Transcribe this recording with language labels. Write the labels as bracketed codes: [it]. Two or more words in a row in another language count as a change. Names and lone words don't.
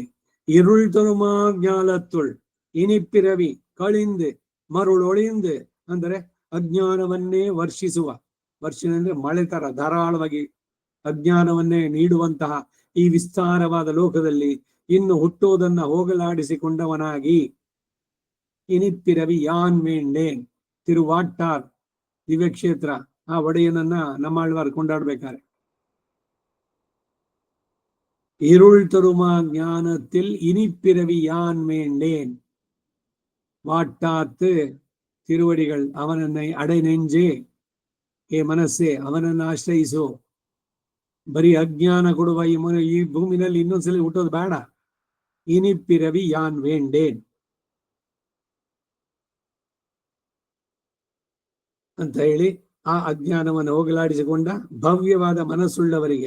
[ta] இருள்தருமா ஞாலத்துள் இனிப்பிறவி களைந்தே மருளொழிந்தே [kn] ಅಂದರೆ ಅಜ್ಞಾನವನ್ನೇ ವರ್ಷಿಸುವ, ವರ್ಷಿನ ಅಂದ್ರೆ ಮಳೆ ತರ ಧಾರಾಳವಾಗಿ ಅಜ್ಞಾನವನ್ನೇ ನೀಡುವಂತಹ ಈ ವಿಸ್ತಾರವಾದ ಲೋಕದಲ್ಲಿ ಇನ್ನು ಹುಟ್ಟುವುದನ್ನ ಹೋಗಲಾಡಿಸಿಕೊಂಡವನಾಗಿ [ta] இனிப்பிறவி யான் வேண்டேன், [kn] ತಿರುವಾಟ್ಟಾರ್ ದಿವ್ಯಕ್ಷೇತ್ರ ಆ ಒಡೆಯನನ್ನ ನಮ್ಮಾಳ್ವಾರ್ ಕೊಂಡಾಡ್ಬೇಕಾರೆ. [ta] இருள் தருமா ஞானத்தில் இனிப்பிறவி யான் வேண்டேன். வாட்டாத்து திருவடிகள் [kn] ಅವನನ್ನ [ta] அடை நெஞ்சே, [kn] ಏ ಮನಸ್ಸೆ ಅವನನ್ನ ಆಶ್ರಯಿಸು. ಬರೀ ಅಜ್ಞಾನ ಕೊಡುವ ಈ ಭೂಮಿನಲ್ಲಿ ಇನ್ನೊಂದ್ಸಲಿ ಹುಟ್ಟೋದು ಬೇಡ. [ta] இனிப்பிறவி யான் வேண்டேன் [kn] ಅಂತ ಹೇಳಿ ಆ ಅಜ್ಞಾನವನ್ನು ಹೋಗಲಾಡಿಸಿಕೊಂಡ ಭವ್ಯವಾದ ಮನಸ್ಸುಳ್ಳವರಿಗೆ